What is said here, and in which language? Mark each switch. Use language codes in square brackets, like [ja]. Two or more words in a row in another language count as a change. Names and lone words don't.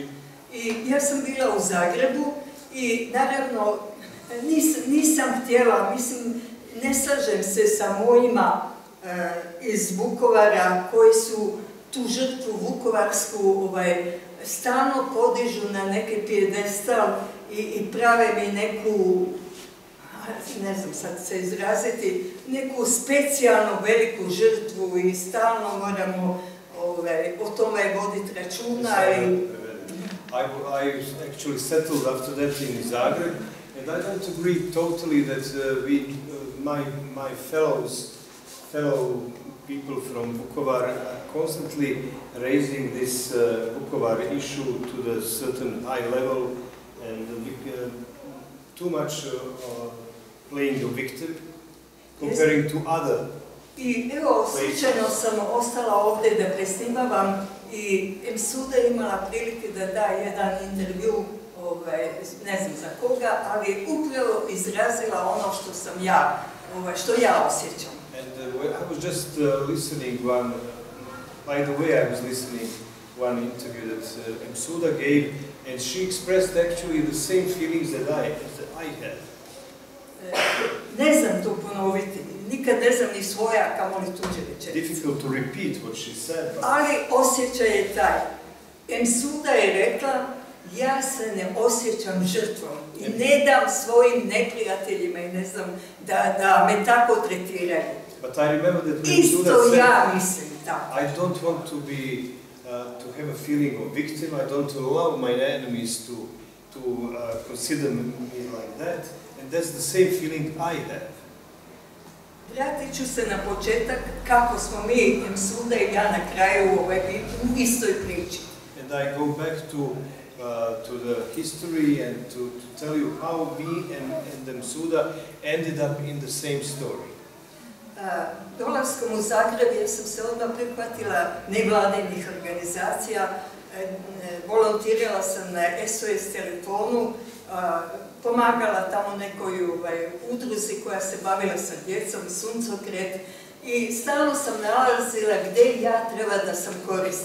[hr] I ja sam bila u Zagrebu i naravno nisam htjela, ne slažem se sa mojima iz Vukovara koji su tu žrtvu vukovarsku stalno podižu na neki pijedestal i prave mi neku, ne znam sad se izraziti, neku specijalnu veliku žrtvu i stalno moramo o tome voditi računa. [en] I actually settled after that in Zagreb, and I don't agree totally that my fellow people from Vukovar are constantly raising this Vukovar issue to the certain high level and too much playing the victim, comparing to other. [hr] I evo, slučajno sam ostala ovdje da presnimavam i Suda imala prilike da da jedan intervju, ne znam za koga, ali upravo izrazila ono što sam što ja osjećam. [en] And I was just listening by the way I was listening one interview that Suda gave, and she expressed actually the same feelings that I had. [hr] Ne znam to ponoviti, nikad ne znam ni svoja, kamoli tuđe rečenice. [en] Difficult to repeat what she said. [hr] Ali osjećaj je taj. Suda je rekla, ja se ne osjećam žrtvom i ne dam svojim neprijateljima i ne znam da me tako tretiraju. Isto ja mislim tako. [en] I don't want to be to have a feeling of victim. I don't allow my enemies to consider me like that, and that's the same feeling I have. [hr] Vratit ću se na početak kako smo mi, Suda i ja, na kraju u istoj priči. [en] And I go back to the history and to tell you how we and Suda ended up in the same story. [hr] Dolaskom u Zagreb ja sam se odmah prihvatila nevladinih organizacija, volontirala sam na SOS telefonu, pomagala tamo nekoj udruzi koja se bavila sa djecom, Suncokret, i stalno sam nalazila gdje ja treba da sam korisna.